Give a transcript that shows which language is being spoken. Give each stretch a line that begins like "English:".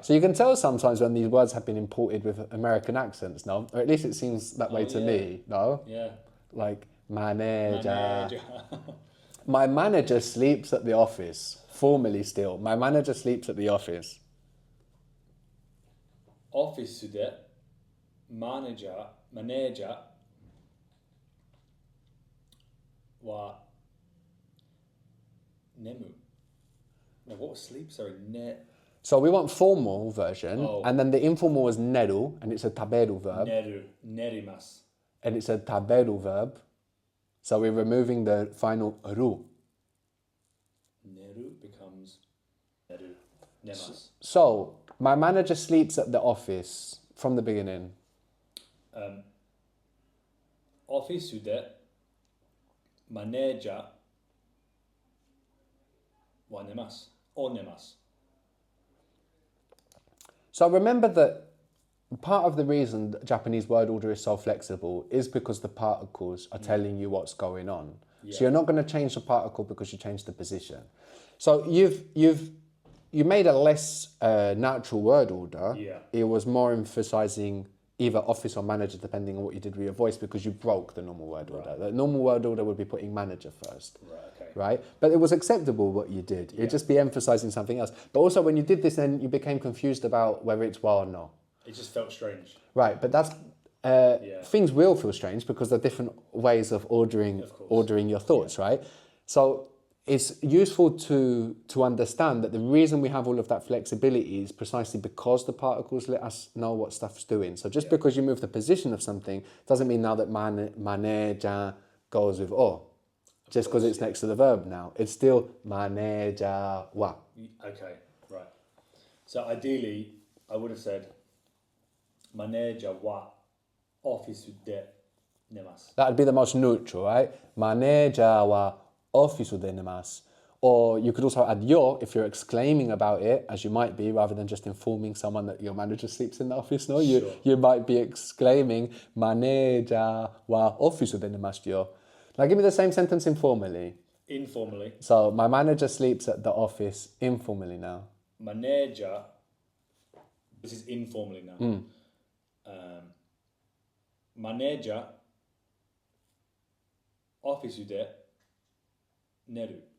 English: So you can tell sometimes when these words have been imported with American accents, no? Or at least it seems that way to me, no? Yeah. Like manager. Manager. My manager sleeps at the office. Formally still. My manager sleeps at the office.
Japanese: オフィスでマネージャーは眠る。
English: No, what was sleep? Sorry, So we want formal version, Oh. and then the informal was neru, and it's a taberu verb,
Japanese: 寝ります。
English: and it's a taberu verb. So we're removing the final ru.
Japanese: 寝る
English: becomes
Japanese: 寝ます。
English: So my manager sleeps at the office from the beginning.
Japanese: オフィスでマネージャーは寝ます。寝ます。
English: So remember that part of the reason that Japanese word order is so flexible is because the particles are telling you what's going on. Yeah. So you're not going to change the particle because you change the position. So you made a less natural word order. Yeah. It was more emphasizing either office or manager depending on what you did with your voice because you broke the normal word order. The normal word order would be putting manager first. Right, okay. Right? But it was acceptable what you did. It'd just be emphasizing something else. But also when you did this then you became confused about whether it's wa or no. It just felt strange. Right, but that's things will feel strange because there are different ways of ordering your thoughts, right? So it's useful to understand that the reason we have all of that flexibility is precisely because the particles let us know what stuff's doing. So just because you move the position of something doesn't mean now that maneja goes with o. Just because it's next to the verb now. It's still
Japanese: maneja wa.
English: Okay, right. So ideally, I would have said
Japanese: マネージャーはオフィスで寝ます。
English: That would be the most neutral, right?
Japanese: Manager wa office de nemas.
English: Or you could also add yo if you're exclaiming about it, as you might be, rather than just informing someone that your manager sleeps in the office. No, you might be exclaiming
Japanese: manager wa office de nemas yo.
English: Now give me the same sentence informally. Informally. So my manager sleeps at the office informally now. マネージャー This is informally now.
Japanese: マネージャーオフィスで寝る。